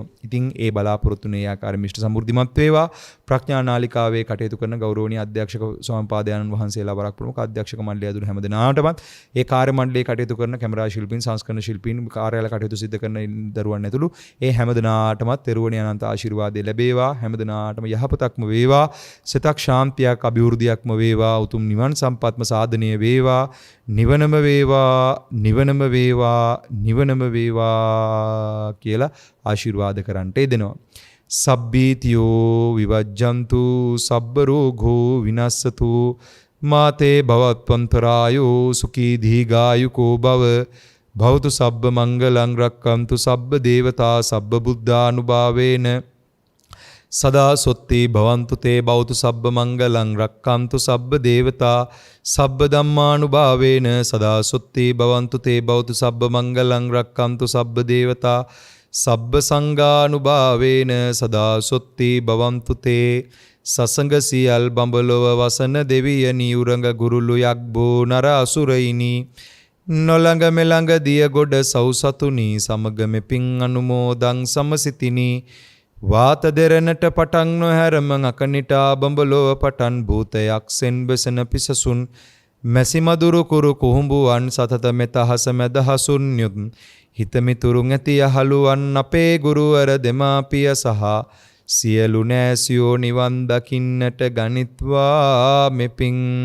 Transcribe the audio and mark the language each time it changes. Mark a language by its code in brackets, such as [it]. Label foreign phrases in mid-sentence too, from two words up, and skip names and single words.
[si] ඉතින් ඒ බලාපොරොත්තුනේ ආකාරයෙන් මිෂ්ඨ සමෘද්ධිමත් වේවා. ප්‍රඥා නාලිකාවේ කටයුතු කරන ගෞරවනීය අධ්‍යක්ෂක ස්වාමීපාදයන්න් වහන්සේලා වරක් ප්‍රමුඛ අධ්‍යක්ෂක මණ්ඩලය ඇතුළු හැමදෙනාටමත් ඒ කාර්ය මණ්ඩලයේ කටයුතු කරන කැමරා ශිල්පීන්, සංස්කරණ ශිල්පීන්, කාර්යාල කටයුතු සිදු කරන දරුවන් ඇතුළු ඒ හැමදෙනාටමත් තෙරුවණේ අනන්ත ආශිර්වාදය ලැබේවා. හැමදෙනාටම යහපතක්ම වේවා. සිතක් ශාන්තියක් අභිවෘද්ධියක්ම වේවා. උතුම් නිවන් සම්පත්ම සාධනීය වේවා. නිවනම වේවා, නිවනම වේවා, නිවනම වේවා කියලා ආශිර්වාද කරන්නට යෙදෙනවා. [pi] සබ්බීතියෝ විවජ්ජන්තු සබ්බ රෝගෝ විනස්සතු මාතේ භවත්වන්තරායෝ සුඛී දීඝායුකෝ භව භවතු සබ්බ මංගලං රක්ඛන්තු සබ්බ දේවතා සබ්බ බුද්ධානුභාවේන සදා සොත්ති භවන්තු තේ භවතු සබ්බ මංගලං රක්ඛන්තු සබ්බ දේවතා සබ්බ ධම්මානුභාවේන සදා සොත්ති භවන්තු තේ භවතු සබ්බ මංගලං රක්ඛන්තු සබ්බ දේවතා සබ්බ සංඝානුභාවේන සදා සොත්ති භවන්තු තේ [si] සසංග සියල් බඹලොව වසන දෙවියනි උරඟ ගුරුළු යක්බෝ නර අසුරයිනි නොළඟ මෙළඟ දිය ගොඩ සෞසතුනි සමග මෙපින් අනුමෝදං සමසිතිනි වාත දෙරණට පටන් නොහැරම අකනිටා බඹලොව පටන් භූතයක් සෙන් බෙසන පිසසුන් මැසි මදුරු කුරු කුහුඹුවන් සතත මෙතහස මැදහසුන් යුත් හිතමිතුරුන් ඇති යහළුවන් අපේ ගුරුවර දෙමාපිය සහ සියලු නෑසියෝ නිවන් දකින්නට ගනිත්වා මෙපින්